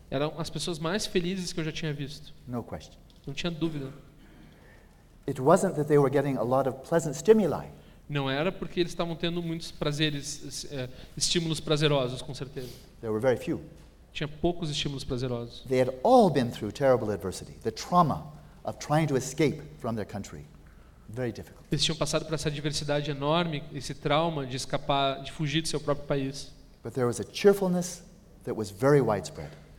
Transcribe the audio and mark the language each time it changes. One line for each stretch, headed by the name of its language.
Portuguese: Eram as pessoas mais felizes que eu já tinha visto.
English: No question.
Portuguese: Não tinha dúvida.
English: It wasn't that they were getting a lot of pleasant stimuli.
Portuguese: Não era porque eles estavam tendo muitos prazeres, estímulos prazerosos, com certeza.
English: There were very few.
Portuguese: Tinha poucos estímulos prazerosos.
English: They had all been through terrible adversity, the trauma of trying to escape from their country. Very difficult.
Portuguese: Eles tinham passado por essa adversidade enorme, esse trauma de escapar, de fugir do seu próprio país.
English: But there was a cheerfulness that was very widespread.